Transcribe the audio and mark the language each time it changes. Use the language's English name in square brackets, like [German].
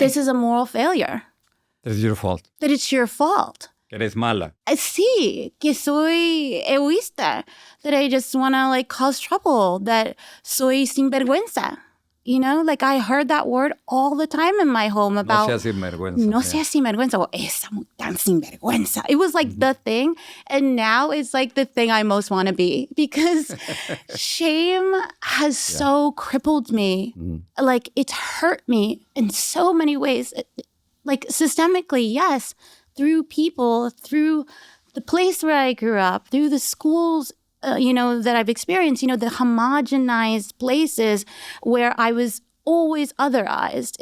[English] this is a moral failure. It's your fault. That it's your fault. [Spanish] Que eres mala. Sí, que soy egoísta. [English] That I just want to like cause trouble. That [Spanish] soy sinvergüenza. [English] Like I heard that word all the time in my home about [Spanish] No seas sinvergüenza. no seas sinvergüenza, o esa tan sinvergüenza. [English] It was like the thing. And now it's like the thing I most want to be because shame has so crippled me. Like it's hurt me in so many ways. Like systemically, yes, through people, through the place where I grew up, through the schools that I've experienced, the homogenized places where I was always otherized.